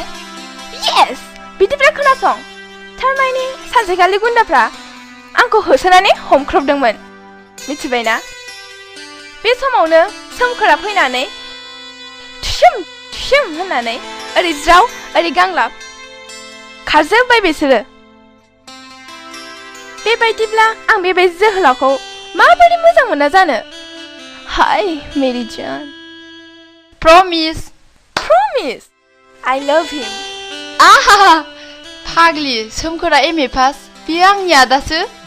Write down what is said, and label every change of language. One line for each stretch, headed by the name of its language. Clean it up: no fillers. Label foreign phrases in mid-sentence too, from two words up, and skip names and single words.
Bodo: येस बिदिब्ला खोनासं थारमाने सानसेखालि गुन्दाफ्रा आंखौ होसोनानै हमख्रबदोंमोन मिथिबायना बे समावनो सोमखोरा फैनानै थुसोम थुसोम होननानै ओरै ज्राव ओरै गांलाब खारजोब्बाय बिसोरो बेबायदिब्ला आं बेबायदि जोहोलावखौ माबोरै मोजां मोना जानो हाय
Hindi: मेरी जान
Bodo: प्रमिस
English: I love him
Bodo: आहा फाग्लि सोमखोरा एम ए पास बियो आंनि आदासो